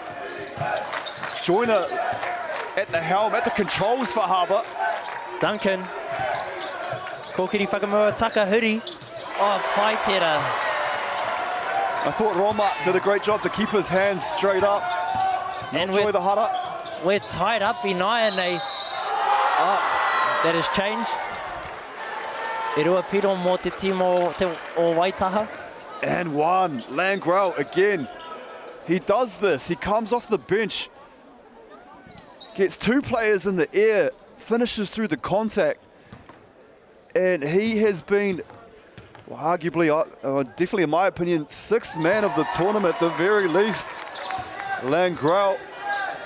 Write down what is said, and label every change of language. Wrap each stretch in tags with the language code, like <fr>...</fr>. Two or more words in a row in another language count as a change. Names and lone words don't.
<en>Joyner at the helm, at the controls for Harbour. Duncan.</en> <mi>Kōkiri whakamua Takahuri. Oh, pai tērā.</mi> <en>I thought Roma did a great job to keep his hands straight up. And enjoy the hara. We're tied up in Ione. Oh, that has changed.</en> <mi>E rua piro mō te timo o Waitaha.</mi> <en>And one, Langrel again. He does this, he comes off the bench. Gets two players in the air, finishes through the contact. And he has been, well, arguably, definitely in my opinion, sixth man of the tournament at the very least.</en>